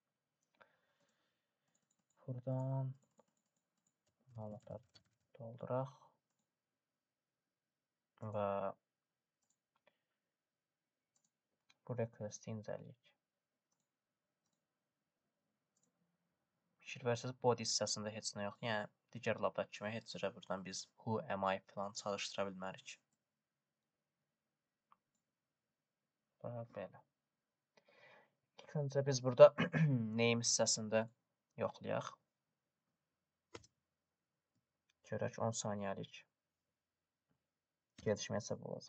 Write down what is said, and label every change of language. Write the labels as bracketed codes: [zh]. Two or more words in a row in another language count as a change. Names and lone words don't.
[az] Buradan məlumatları dolduraq və bu request-i incələyək. Fikir versəniz, body hissəsində heç nə yoxdur. Yəni, digər labdakı kimi heç cürə buradan biz [en] who am I [az] falan çalışdıra bilmərik. Və belə. İlk öncə biz burada name hissəsində yoxlayaq. Görək 10 saniyəlik gecikməyə səbəb olacaq.